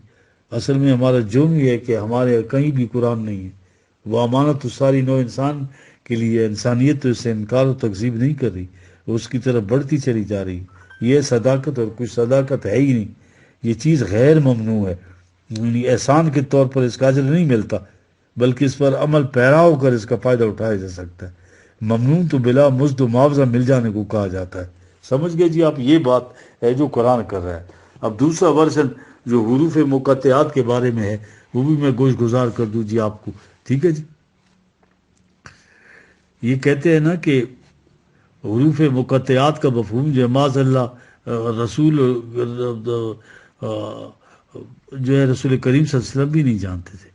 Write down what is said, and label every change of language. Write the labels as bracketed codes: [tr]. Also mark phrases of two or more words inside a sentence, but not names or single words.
[ur] اصل میں ہمارا جرم یہ ہے کہ ہمارے کہیں بھی قرآن نہیں ہے، وہ امانت تو ساری نو انسان کے لیے، انسانیت تو اس سے انکار و تکذیب نہیں کر رہی، وہ اس کی طرف بڑھتی چلی جا رہی۔ یہ صداقت اور کچھ صداقت ہے ہی نہیں، یہ چیز غیر ممنوع ہے، یعنی احسان کے طور پر اس کا اجر نہیں ملتا بلکہ اس پر عمل پیرا ہو کر اس کا فائدہ اٹھایا جا سکتا ہے۔ ممنون تو بلا مزد و معاوضہ مل جانے کو کہا جاتا ہے۔ سمجھ گئے جی آپ؟ یہ بات ہے جو قرآن کر رہا ہے۔ اب دوسرا ورژن جو حروف مقطعات کے بارے میں ہے وہ بھی میں گوش گزار کر دوں جی آپ کو، ٹھیک ہے جی۔ یہ کہتے ہیں نا کہ حروف مقطعات کا مفہوم جو ہے [ar] معاذ اللہ [ur] رسول جو ہے رسول کریم [ar] صلی اللہ علیہ وسلم [ur] بھی نہیں جانتے تھے۔